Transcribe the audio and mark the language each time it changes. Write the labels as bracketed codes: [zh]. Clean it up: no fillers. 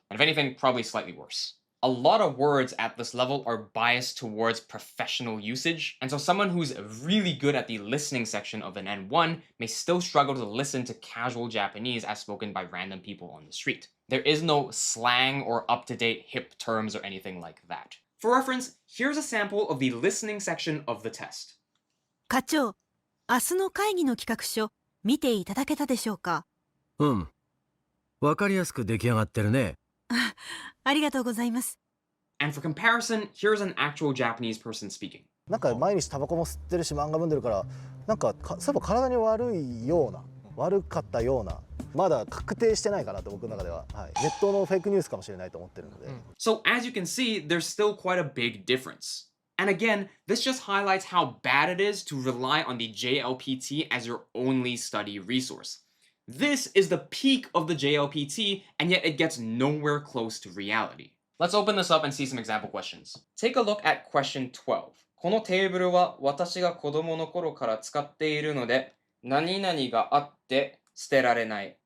[en] And if anything, probably slightly worse. A lot of words at this level are biased towards professional usage, and so someone who's really good at the listening section of an N1 may still struggle to listen to casual Japanese as spoken by random people on the street. There is no slang or up-to-date hip terms or anything like that. For reference, here's a sample of the listening section of the test. [ja] 課長、明日の会議の企画書、見ていただけたでしょうか？わかりやすく出来上がってるね。ありがとうございます。 [en] And for comparison, here's an actual Japanese person speaking. [ja] なんか毎日タバコも吸ってるし漫画読んでるからなんかそういえば体に悪いような悪かったようなまだ確定してないかなと僕の中では、はい、ネットのフェイクニュースかもしれないと思ってるので。 [en] So as you can see, there's still quite a big difference. And again, this just highlights how bad it is to rely on the JLPT as your only study resource. This is the peak of the JLPT, and yet it gets nowhere close to reality. Let's open this up and see some example questions. Take a look at question 12. [ja] このテーブルは私が子供の頃から使っているので、何々があって捨てられない。